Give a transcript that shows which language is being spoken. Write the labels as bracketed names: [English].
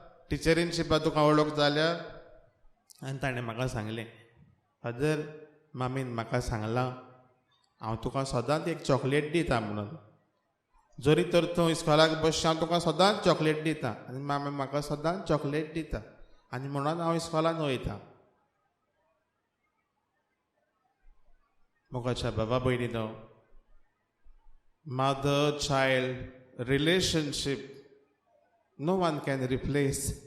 [Goan Konkani] टिचरींची तुका वळख जाल्या? आनी ताणें म्हाका सांगलें, फादर मामीन म्हाका सांगलां हांव तुका सदांच एक चॉकलेट दिता म्हणून. जोरी तर तूं इस्कॉलाक बसचें हांव तुका सदांच चॉकलेट दिता. आनी मामी म्हाका सदांच चॉकलेट दिता आनी म्हणून हांव इस्कॉलान वयतां. मोगाच्या बाबा भयणीनो, [English] Mother child relationship no one can replace.